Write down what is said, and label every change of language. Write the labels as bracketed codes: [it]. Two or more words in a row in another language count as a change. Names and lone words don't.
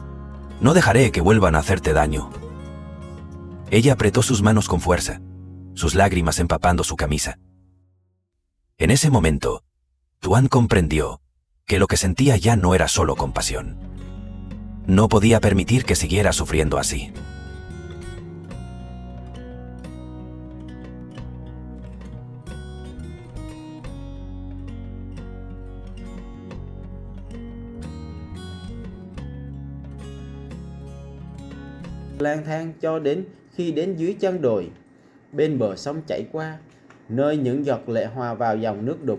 [es] No dejaré que vuelvan a hacerte daño». Ella apretó sus manos con fuerza, sus lágrimas empapando su camisa. En ese momento, Tuan comprendió que lo que sentía ya no era solo compasión. No podía permitir que siguiera sufriendo así. [vi] Lang thang cho đến khi đến dưới chân đồi, bên bờ sông chảy qua, nơi những giọt lệ hòa vào dòng nước đục.